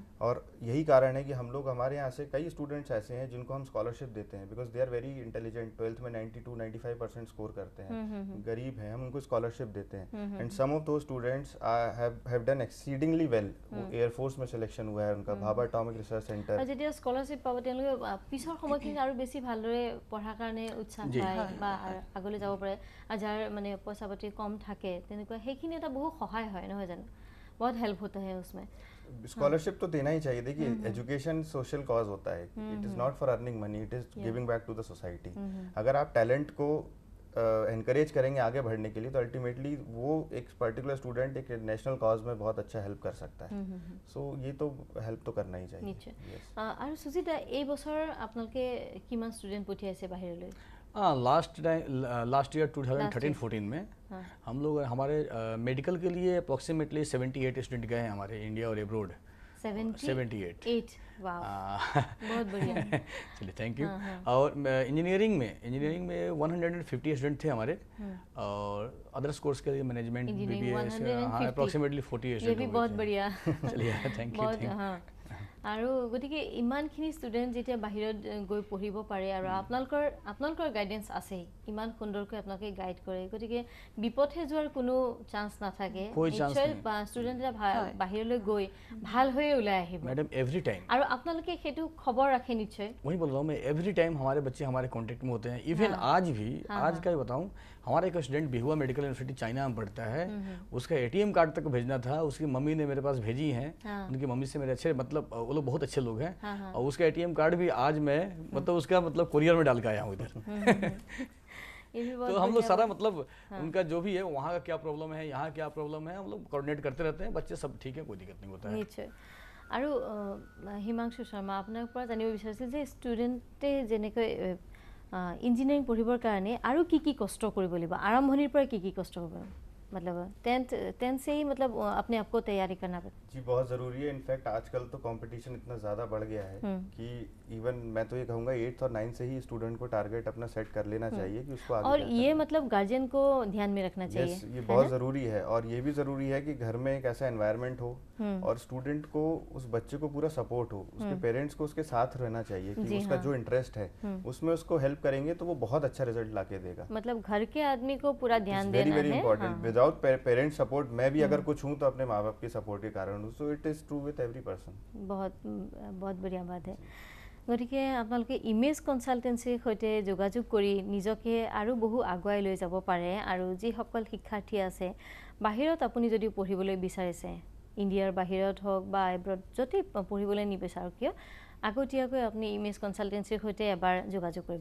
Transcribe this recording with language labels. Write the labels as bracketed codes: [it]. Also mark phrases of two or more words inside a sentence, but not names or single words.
[hi] और यही कारण है कि हम लोग, हमारे यहाँ से कई स्टूडेंट्स ऐसे हैं जिनको हम स्कॉलरशिप देते हैं [en] because they are very intelligent, [hi] 12th में 92-95% स्कोर करते हैं, गरीब हैं, हम उनको स्कॉलरशिप देते हैं. [en] And some of those students have done exceedingly well. [hi] वो एयरफोर्स में सिलेक्शन हुआ है उनका, भाभा एटॉमिक रिसर्च सेंटर. [as] যেতিয়া স্কলাৰশ্বিপ পাব তেওঁলোকে পিছৰ সময়খিনি আৰু বেছি ভালদৰে পঢ়াৰ কাৰণে উৎসাহ পায় বা আগলৈ যাব পাৰে, আৰু যাৰ মানে পইচা পাতি কম থাকে তেনেকুৱা সেইখিনি এটা বহু সহায় হয় নহয় জানো, [hi] बहुत हेल्प होता है उसमें. स्कॉलरशिप तो देना ही चाहिए. देखिए [en] education social cause [hi] होता है, [en] It is not for earning money, it is giving back to the society. [hi] अगर आप टैलेंट को एनकरेज करेंगे आगे बढ़ने के लिए तो अल्टीमेटली वो एक [en] particular student [hi] एक [en] national cause [hi] में बहुत अच्छा हेल्प कर सकता है. सो ये तो हेल्प तो करना ही चाहिए. [as] নিশ্চয়. আৰু সুজিতা, এই বছৰ আপোনালোকে কিমান ষ্টুডেণ্ট পঠিয়াইছে বাহিৰলৈ? [en] last year [hi] 2013-14 में हम लोग हमारे मेडिकल के लिए अप्रॉक्सीमेटली 78 स्टूडेंट गए हैं हमारे इंडिया और एब्रोड. 78. वाह, बहुत बढ़िया. चलिए, [en] thank you. [hi] और इंजीनियरिंग में 150 स्टूडेंट थे हमारे, और [en] others course [hi] के लिए मैनेजमेंट, BBA, अप्रॉक्सीमेटली 40 स्टूडेंट. ये भी बहुत बढ़िया. चलिए, [en] thank you. [as] আৰু গতিকে ইমানখিনি ষ্টুডেণ্ট যেতিয়া বাহিৰত গৈ পঢ়িব পাৰে আৰু আপোনালোকৰ গাইডেঞ্চ আছেই, ইমান সুন্দৰকৈ আপোনালোকে গাইড কৰে, গতিকে বিপথে যোৱাৰ কোনো চান্স নাথাকে. নিশ্চয় ষ্টুডেণ্ট এটা বাহিৰলৈ গৈ ভাল হৈয়ে ওলাই আহিব [en] Madam every time. [as] আৰু আপোনালোকে সেইটো খবৰ ৰাখে নিশ্চয়. [hi] वही बोल रहा हूँ मैं, [en] every time [hi] हमारे बच्चे हमारे कांटेक्ट में होते हैं. इवन आज भी, आज का ही बताऊँ, हमारा एक स्टूडेंट बिहुआ मेडिकल यूनिवर्सिटी चाइना में पढ़ता है, उसका ATM कार्ड तक भेजना था, उसकी मम्मी ने मेरे पास भेजी हैं. उनकी मम्मी से मेरे अच्छे, मतलब वो लोग बहुत अच्छे लोग हैं, और उसका ATM कार्ड भी आज मैं मतलब उसका मतलब कुरियर में डाल के आया हूँ इधर. तो हम लोग सारा मतलब उनका जो भी है वहाँ का क्या प्रॉब्लम है, यहाँ क्या प्रॉब्लम है, हम लोग कोऑर्डिनेट करते रहते हैं. बच्चे सब ठीक है, कोई दिक्कत नहीं होता है. [as] নিশ্চয়. আৰু হিমাংশু শৰ্মা, আপোনাৰ পৰা জানিব বিচাৰিছিল যে ষ্টুডেণ্টে যেনেকৈ ইঞ্জিনিয়াৰিং পঢ়িবৰ কাৰণে আৰু কি কষ্ট কৰিব লাগিব, আৰম্ভণিৰ পৰা কি কষ্ট কৰিব, [hi] मतलब 10th से ही मतलब अपने आप को तैयारी करना पड़ता जी, बहुत ज़रूरी है. इनफैक्ट आजकल तो कंपटीशन इतना ज़्यादा बढ़ गया है कि इवन मैं तो ये कहूँगा 8th और 9th से ही स्टूडेंट को टारगेट अपना सेट कर लेना चाहिए कि उसको आगे, और ये मतलब गार्जियन को ध्यान में रखना चाहिए. ये बहुत ज़रूरी है. और ये भी ज़रूरी है कि घर में एक ऐसा एनवायरनमेंट हो और स्टूडेंट को, उस बच्चे को पूरा सपोर्ट हो, उसके पेरेंट्स को उसके साथ रहना चाहिए कि उसका जो इंटरेस्ट है उसमें उसको हेल्प करेंगे तो वो बहुत अच्छा रिजल्ट ला के देगा. मतलब घर के आदमी को पूरा ध्यान देना है. [en] very important. without parents support, [hi] मैं भी अगर कुछ हूँ तो अपने माँ बाप के सपोर्ट के कारण हूँ. [en] So it is true with every person. [hi] बहुत बढ़िया बात है. [as] গতিকে আপোনালোকে ইমেজ কনসালটেন্সিৰ সৈতে যোগাযোগ কৰি নিজকে আৰু বহু আগুৱাই লৈ যাব পাৰে. আৰু যিসকল শিক্ষাৰ্থী আছে বাহিৰত, আপুনি যদি পঢ়িবলৈ বিচাৰিছে, ইণ্ডিয়াৰ বাহিৰত হওক বা এব্ৰড য'তেই পঢ়িবলৈ নিবিচাৰক কিয়, আগতীয়াকৈ আপুনি ইমেজ কনসালটেন্সিৰ সৈতে এবাৰ যোগাযোগ কৰিব.